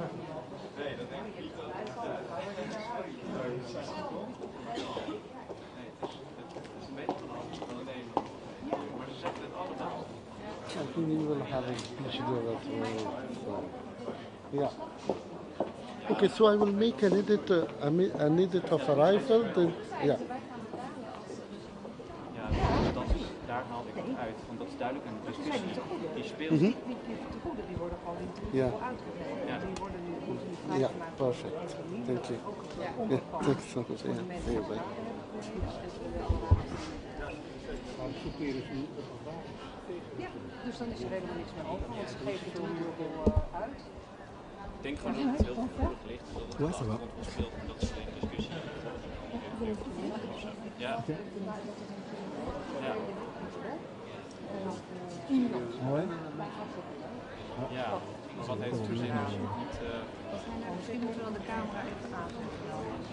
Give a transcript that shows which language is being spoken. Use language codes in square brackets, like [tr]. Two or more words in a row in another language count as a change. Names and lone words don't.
[en] I think we will have a procedure as well. So, yeah. Okay, so I will make an edit, an edit of arrival. Then, yeah. [nl] Ja, daar haalde ik het uit, want dat is duidelijk een discussie die speelt. Die tegoeden die worden gewoon in [en] Yeah. [nl] uitgegeven. Ja. Die worden nu vrij [en] Yeah, [nl] gemaakt. [en] perfect. Thank you. Yeah, thanks so much. Yeah, see you, bye. [nl] Ja, dus dan is er helemaal niks meer over, want ze geven het toen uit. Ik denk gewoon dat het heel gevoelig ligt, dat het [fr] Ouais, ça va. [nl] achtergrond speelt en dat is een discussie. Ja. Ja. [fr] Ah ouais? [nl] Ja, maar wat heeft het voor zin als je het niet... Misschien moeten we dan de camera even aanzetten.